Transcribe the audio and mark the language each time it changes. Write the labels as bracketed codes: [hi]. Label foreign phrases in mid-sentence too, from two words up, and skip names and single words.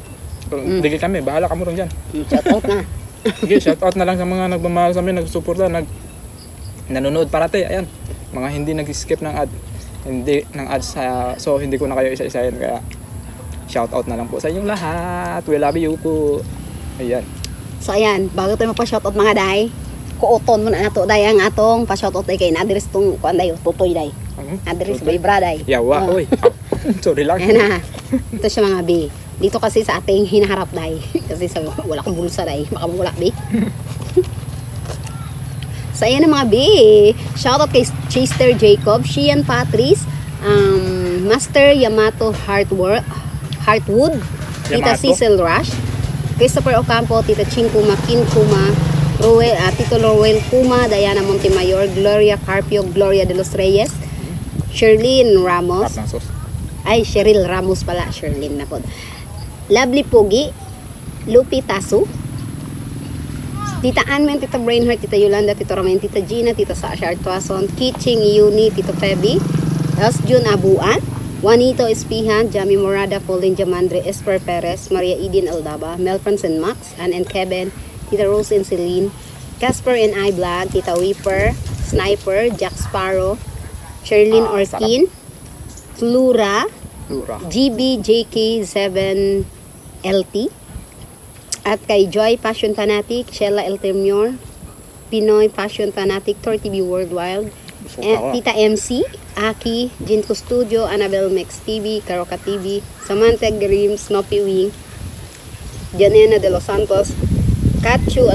[ceb] Digi kami, bahala ka mo ron dyan. [tl] Shoutout na. Sige, [en] shout out [tl] na lang sa mga nagmamahal sa amin, nagsusuporta, nanonood parati. Ayan, mga hindi nag-skip ng ad. Hindi ng ads, so hindi ko na kayo isa-isahin. Kaya [en] shout out [tl] na lang po sa inyong lahat. [en] We love you po. Ayan. [tl] So ayan, bago tayo magpa-shoutout mga day, [ceb] kuoton mo na nato day ang atong pa-shoutout day kay na-address tong kuan day, tutoy day. Address bay braday. Yawa, oy. Sorry lang. [tl] Ayan na. Ito siya mga bi. Dito kasi sa ating hinaharap day. Kasi sa wala kang bulsa day, baka wala bi. So ayan na mga bi. Shoutout kay Chester Jacob, Shian Patrice, Master Yamato Heartwood, Tita Yamato. Cecil Rush, Christopher Ocampo, Tita Ching Kuma, Kin Kuma, Tito Roel Kuma, Diana Montemayor, Gloria Carpio, Gloria de los Reyes, Sherlyn Ramos, Cheryl Ramos pala, Sherlyn na po. Lovely Pogi, Lupi Tasu, Tita Anmen, Tita Brainheart, Tita Yolanda, Tita Romain, Tita Gina, Tita Sasha Artuason, Kiching Yuni, Tito Feby, Jun Abuan, Juanito Espihan, Jami Morada, Pauline Jamandre, Esper Perez, Maria Edin Aldaba, Melfrance and Max, Ann and Kevin, Tita Rose and Celine, Casper and I Vlog, Tita Weeper, Sniper, Jack Sparrow, Sherlyn Orkin, Flura, GBJK7LT, at kay Joy Passion Fanatic, Sheila Eltermior, Pinoy Passion Fanatic, Tor TV Worldwide, Tita MC, Aki, Jinko Studio, Annabelle Mex TV, Karoka TV, Samantha Grim, Snoopy Wing, Janena de los Santos, Katchu